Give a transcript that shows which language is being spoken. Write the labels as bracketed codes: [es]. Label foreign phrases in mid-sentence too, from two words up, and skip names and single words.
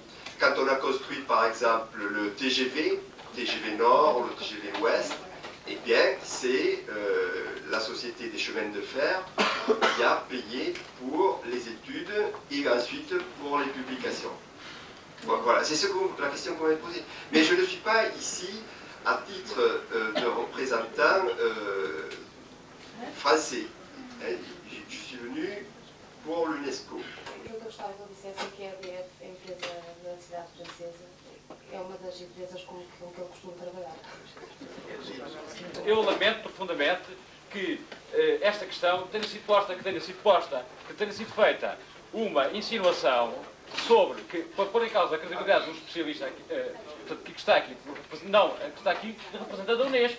[fr] Quand on a construit, par exemple, le TGV Nord ou le TGV Ouest, eh bien, c'est la Société des chemins de fer qui a payé pour les études et ensuite pour les publications. Voilà, c'est la question qu'on m'a posée. Mais je ne suis pas ici à titre de représentant français. Je suis venu pour l'UNESCO. [pt] Eu gostava que ele dissesse que a EDF, a empresa da cidade francesa, é uma das empresas com que ele costuma trabalhar. Eu lamento profundamente que esta questão tenha sido posta, que tenha sido feita uma insinuação sobre, para pôr em causa a credibilidade de um especialista que está aqui, não, que está aqui representando a Unesco.